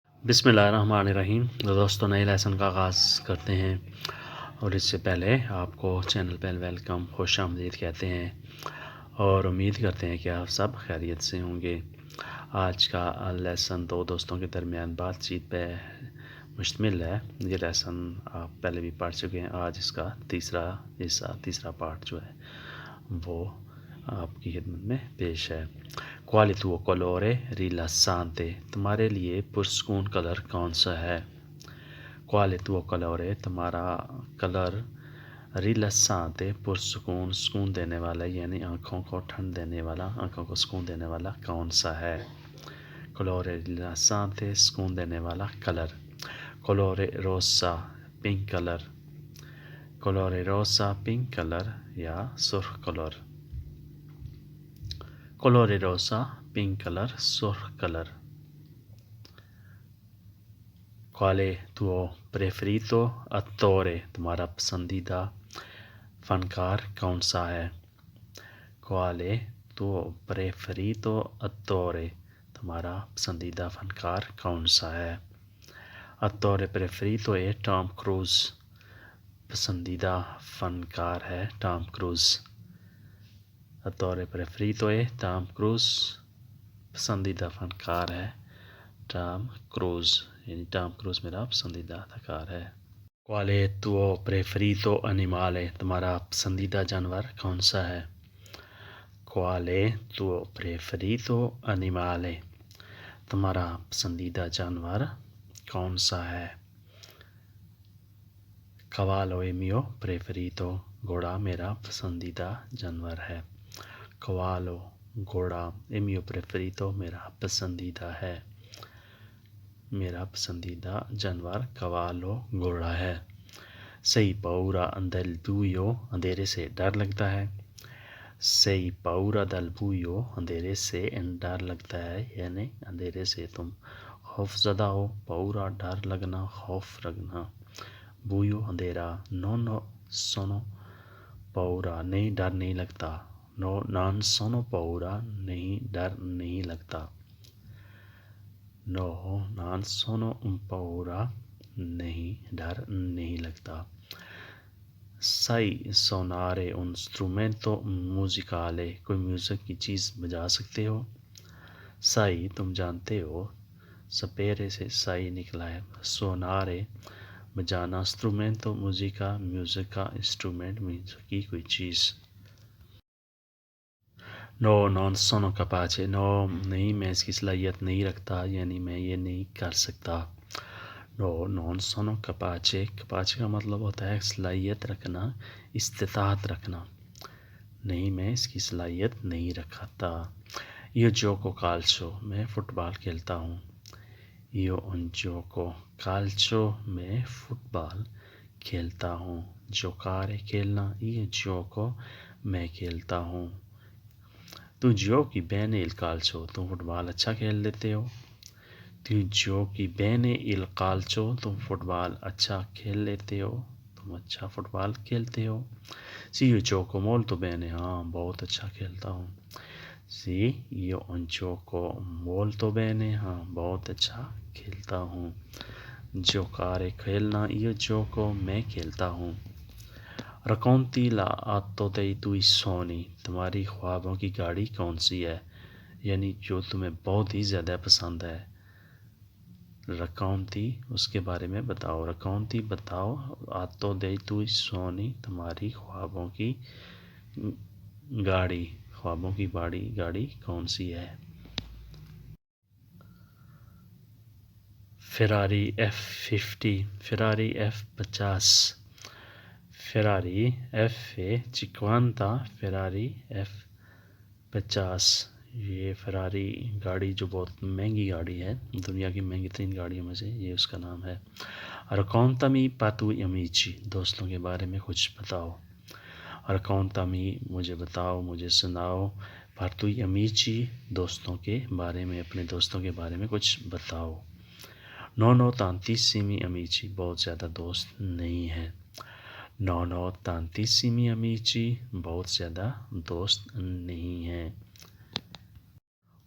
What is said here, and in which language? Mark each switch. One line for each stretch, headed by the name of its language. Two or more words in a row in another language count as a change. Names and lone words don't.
Arabic: بسم اللہ الرحمن الرحیم
Urdu: دوستوں، نئے لیسن کا آغاز کرتے ہیں اور اس سے پہلے آپ کو چینل پہ ویلکم، خوش آمدید کہتے ہیں اور امید کرتے ہیں کہ آپ سب خیریت سے ہوں گے۔ آج کا لیسن دو دوستوں کے درمیان بات چیت پہ مشتمل ہے۔ یہ لیسن آپ پہلے بھی پڑھ چکے ہیں۔ آج اس کا تیسرا پارٹ جو ہے وہ آپ کی خدمت میں پیش ہے۔
Italian: Quale tuo colore rilassante؟
Urdu: تمہارے لیے پرسکون کلر کون سا ہے؟
Italian: Quale tuo colore؟
Urdu: تمہارا کلر rilassante سکون دینے والا، یعنی آنکھوں کو ٹھنڈ دینے والا، آنکھوں کو سکون دینے والا کون سا ہے؟
Italian: colore rilassante
Urdu: سکون دینے والا کلر۔
Italian: colore rosa
Urdu: پنک کلر۔
Italian: colore rosa
Urdu: پنک کلر یا سرخ کلر۔
Italian: colore rosa
Urdu: پنک کلر، سرخ کلر۔
Italian: Quale tuo preferito attore؟
Urdu: تمہارا پسندیدہ فنکار کون سا ہے؟
Italian: Quale tuo preferito attore؟
Urdu: تمہارا پسندیدہ فنکار کون سا ہے؟
Italian: attore preferito
Urdu: ہے ٹام کروز، پسندیدہ فنکار ہے ٹام کروز۔
Italian: attore preferito
Urdu: ہے ٹام کروز، پسندیدہ فنکار ہے ٹام کروز، یعنی ٹام کروز میرا پسندیدہ اداکار ہے۔
Italian: Quale tuo preferito animale؟
Urdu: تمہارا پسندیدہ جانور کون سا ہے؟
Italian: Quale tuo preferito animale؟
Urdu: تمہارا پسندیدہ جانور کون سا ہے؟
Italian: Cavallo è mio preferito،
Urdu: گھوڑا میرا پسندیدہ جانور ہے۔ Cavallo گھوڑا
Italian: è mio preferito
Urdu: میرا پسندیدہ ہے۔ میرا پسندیدہ جانور cavallo گھوڑا ہے۔
Italian: Sei paura del buio؟
Urdu: اندھیرے سے ڈر لگتا ہے۔
Italian: Sei paura del buio؟
Urdu: اندھیرے سے ڈر لگتا ہے، یعنی اندھیرے سے تم خوف زدہ ہو۔ paura ڈر لگنا، خوف رکھنا۔ buio اندھیرا۔
Italian: non sono paura
Urdu: نہیں ڈر نہیں لگتا۔
Italian: non sono paura
Urdu: نہیں ڈر نہیں لگتا۔
Italian: no non sono paura
Urdu: نہیں ڈر نہیں لگتا۔
Italian: Sai suonare un strumento musicale؟
Urdu: کوئی میوزک کی چیز بجا سکتے ہو؟ sai تم جانتے ہو، سپیرے سے sai نکلا ہے۔ suonare بجانا،
Italian: strumento musica
Urdu: میوزک کا، انسٹرومنٹ میوزک کی کوئی چیز۔
Italian: no non sono capace no
Urdu: نہیں میں اس کی صلاحیت نہیں رکھتا، یعنی میں یہ نہیں کر سکتا۔
Italian: no non sono capace capace
Urdu: کا مطلب ہوتا ہے صلاحیت رکھنا، استطاعت رکھنا۔ نہیں میں اس کی صلاحیت نہیں رکھتا۔
Italian: io gioco calcio
Urdu: میں فٹ بال کھیلتا ہوں۔
Italian: io gioco calcio
Urdu: میں فٹ بال کھیلتا ہوں۔ giocare کھیلنا،
Italian: io gioco
Urdu: میں کھیلتا ہوں۔
Italian: tu giochi bene il calcio
Urdu: تم فٹ بال اچھا کھیل لیتے ہو۔
Italian: tu giochi bene il calcio
Urdu: تم فٹ بال اچھا کھیل لیتے ہو، تم اچھا فٹ بال کھیلتے ہو۔
Italian: sì io gioco molto bene
Urdu: ہاں بہت اچھا کھیلتا ہوں۔
Italian: sì io gioco molto bene
Urdu: ہاں بہت اچھا کھیلتا ہوں۔ giocare کھیلنا،
Italian: io gioco
Urdu: میں کھیلتا ہوں۔
Italian: racconti l'auto dei tuoi sogni
Urdu: تمہاری خوابوں کی گاڑی کون سی ہے، یعنی جو تمہیں بہت ہی زیادہ پسند ہے۔ racconti اس کے بارے میں بتاؤ۔ racconti بتاؤ
Italian: auto dei tuoi sogni
Urdu: تمہاری خوابوں کی گاڑی، خوابوں کی گاڑی کون سی ہے۔ Ferrari F50 Ferrari F50 Ferrari F50 Ferrari F50 یہ فراری گاڑی جو بہت مہنگی گاڑی ہے، دنیا کی مہنگی ترین گاڑیوں میں سے یہ اس کا نام ہے۔
Italian: raccontami i tuoi amici
Urdu: دوستوں کے بارے میں کچھ بتاؤ۔ raccontami مجھے بتاؤ، مجھے سناؤ،
Italian: i tuoi amici
Urdu: دوستوں کے بارے میں، اپنے دوستوں کے بارے میں کچھ بتاؤ۔
Italian: non ho tantissimi amici
Urdu: بہت زیادہ دوست نہیں ہیں۔
Italian: non ho tantissimi amici
Urdu: بہت زیادہ دوست نہیں ہیں۔